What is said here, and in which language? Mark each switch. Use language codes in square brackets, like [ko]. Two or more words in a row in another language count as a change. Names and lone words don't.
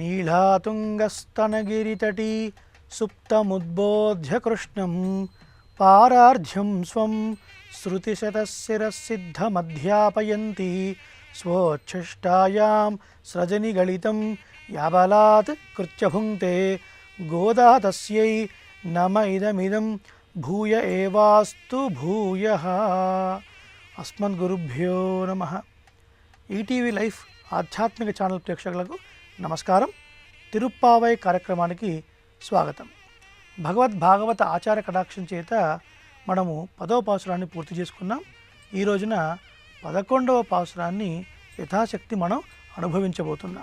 [sa] नीलातुङ्गस्तनगिरितटी सुप्तमुद्बोध्य कृष्णं पारार्ध्यं स्वं श्रुतिशतशिरसिद्धमध्यापयन्ती स्वोच्छिष्टायां स्रजनिगलितं याबलात् कृत्य भुङ्क्ते गोदा तस्यै नम इदमिदं भूय एवास्तु भूयः। अस्मद्गुरुभ्यो नमः। [te] ఈటీవీ లైఫ్ ఆధ్యాత్మిక ఛానల్ ప్రేక్షకులకు నమస్కారం. తిరుప్పావై కార్యక్రమానికి స్వాగతం. భాగవత ఆచార కటాక్షం చేత మనము 10వ పాసురాన్ని పూర్తి చేసుకున్నాం. ఈ రోజున 11వ పాసురాన్ని యథాశక్తి మనం అనుభవించబోతున్నాం.